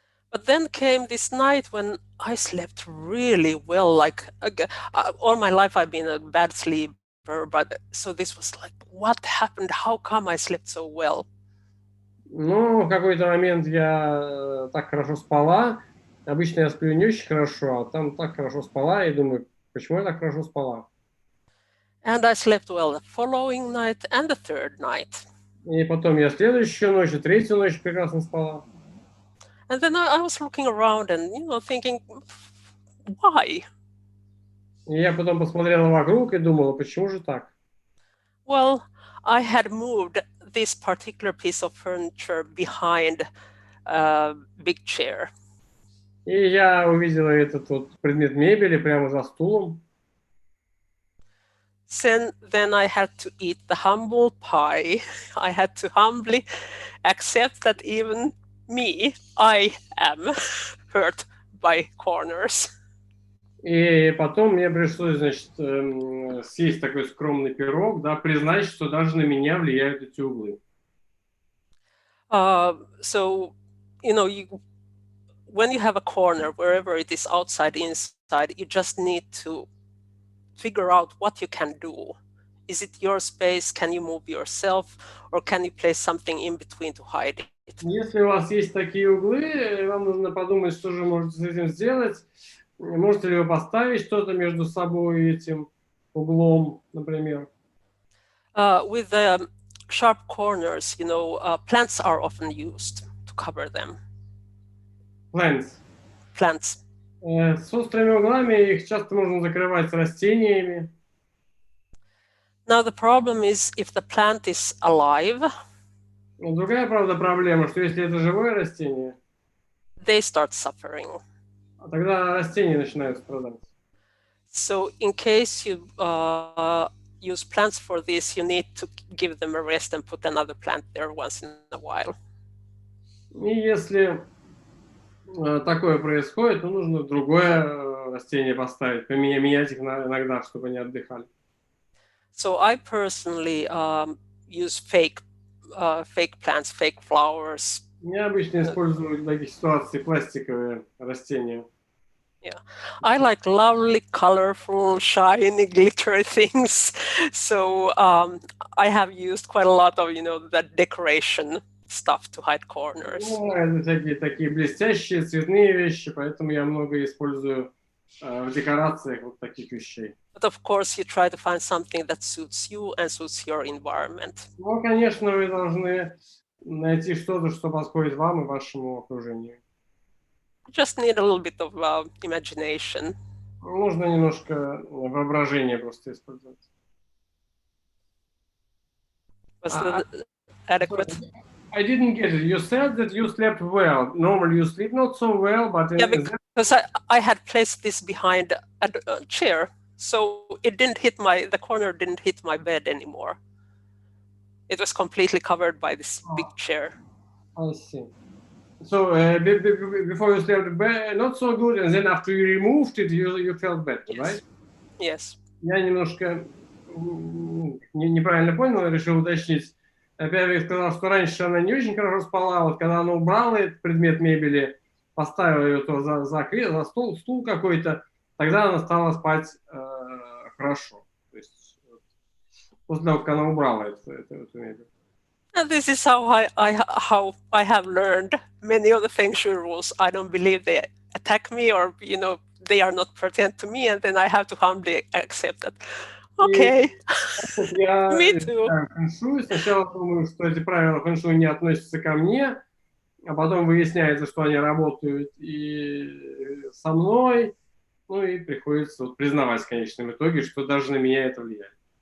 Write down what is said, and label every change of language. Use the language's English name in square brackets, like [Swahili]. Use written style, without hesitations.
[English] But then came this night when I slept really well. Like all my life I've been a bad sleeper, but so this was like, what happened? How come I slept so well? [Russian] Ну, в какой-то момент я так хорошо спала. Обычно я сплю не очень хорошо, а там так хорошо спала, и думаю, почему я так хорошо спала? [English] And I slept well the following night and the third night. [Russian] И потом я следующую ночь, и третью ночь прекрасно спала. [English] And then I was looking around and, thinking, why? [Russian] И я потом посмотрела вокруг и думала, почему же так? [English] Well, I had moved this particular piece of furniture behind a big chair. [Russian] И я увидела этот вот предмет мебели прямо за стулом. [English] Then I had to eat the humble pie. I had to humbly accept that even me, I am hurt by corners. [Russian] И потом мне пришлось, значит, съесть такой скромный пирог, да, признать, что даже на меня влияют эти углы. [English] So, when you have a corner, wherever it is outside, inside, you just need to figure out what you can do. Is it your space? Can you move yourself? Or can you place something in between to hide it? [Russian] Если у вас есть такие углы, вам нужно подумать, что же можете с этим сделать. Можете ли вы поставить что-то между собой и этим углом, например? [English] With the sharp corners, plants are often used to cover them. Plants. [Russian] С острыми углами их часто можно закрывать растениями. [English] Now the problem is if the plant is alive. [Russian] Другая, правда, проблема, что если это живое растение, [English] they start suffering. [Russian] тогда растения начинают страдать. [English] So in case you use plants for this, you need to give them a rest and put another plant there once in a while. [Russian] И если такое происходит, то нужно другое растение поставить, менять их иногда, чтобы они отдыхали. [English] So I personally use fake plants, fake flowers. [Russian] Я обычно использую в таких ситуациях пластиковые растения. [English] Yeah, I like lovely, colorful, shiny, glittery things. So I have used quite a lot of, that decoration stuff to hide corners. [Russian] Ну, это всякие такие блестящие, цветные вещи, поэтому я много использую в декорациях вот таких вещей. [English] But of course, you try to find something that suits you and suits your environment. [Russian] Ну, конечно, вы должны найти что-то, что подходит вам и вашему окружению. [English] You just need a little bit of imagination. [Russian] Нужно немножко воображения просто использовать. [English] Was that adequate? I didn't get it. You said that you slept well. Normally you sleep not so well, but Yeah, because I had placed this behind a chair, so it didn't hit the corner didn't hit my bed anymore. It was completely covered by this big chair. I see. So before you slept not so good, and then after you removed it, you felt better, Yes. right? Yes. [Russian] Я немножко неправильно понял, решил уточнить. Пяйви сказал, что раньше она не очень хорошо спала, вот когда она убрала этот предмет мебели, поставила ее то за стул какой-то, тогда она стала спать хорошо. То есть после того, как она убрала эту мебель. [English] And this is how I have learned many of the Feng-shui rules. I don't believe they attack me or, they are not pertinent to me, and then I have to humbly accept that. Okay, me too. [Russian] Фэн-шуй. Сначала думаю, что эти правила фэн-шуй не относятся ко мне, а потом выясняется, что они работают и со мной, ну и приходится признавать в конечном итоге, что даже на меня это влияет.